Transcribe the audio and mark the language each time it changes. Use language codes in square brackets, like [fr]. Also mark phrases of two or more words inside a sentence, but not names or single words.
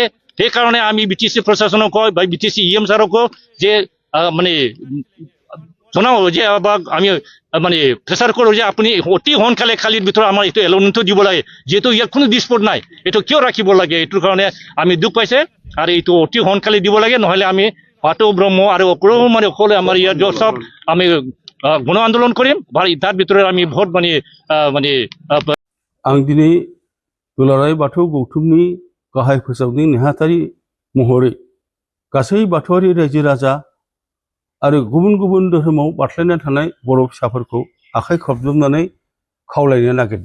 [as] সেইকাৰণে আমি বিটিচি প্ৰশাসনক কয় বা বিটিচি EM ছাৰকো যে মানে জনাও যে আমি মানে প্ৰেছাৰ কৰোঁ যে আপুনি অতি সোনকালে খালীৰ ভিতৰত আমাৰ এইটো এলটমেণ্টটো দিব লাগে যিহেতু ইয়াত কোনো ডিছপুট নাই এইটো কিয় ৰাখিব লাগে এইটোৰ কাৰণে আমি দুখ পাইছে আৰু এইটো অতি সোনকালে দিব লাগে নহ'লে আমি বাথৌ ব্ৰহ্ম আৰু অকলে আমাৰ ইয়াত সব আমি গণ আন্দোলন কৰিম তাৰ ভিতৰত আমি ভোট মানে [brx] आं दिनै दुलाराय बाथौ गौथुमनि गाहाय फोसावगिरि नेहाथारि महरै गासै बाथौआरि रायजो राजा आरो गुबुन गुबुन धोरोमाव बारस्लायना थानाय बर' फिसाफोरखौ आखाइ खबजबनानै खावलायनो नागिरदों।